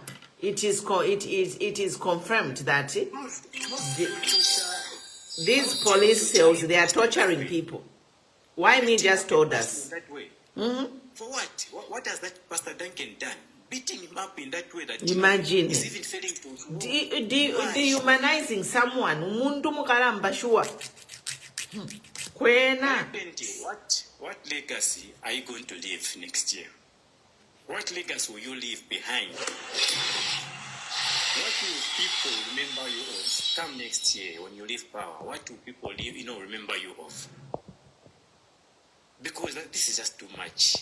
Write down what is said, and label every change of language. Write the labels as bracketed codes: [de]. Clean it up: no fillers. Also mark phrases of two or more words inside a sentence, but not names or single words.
[en] It is confirmed that these police cells, they are torturing people. Why me just told us? That way. For what? What has that Pastor Duncan done? Beating him up in that way that imagine he's even failing to dehumanizing someone. [bem] Umuntu mukaramba sure. Kwena. [en] What legacy are you going to leave next year? What legacy will you leave behind? What will people remember you of come next year when you leave power? What will people remember you of? Because this is just too much.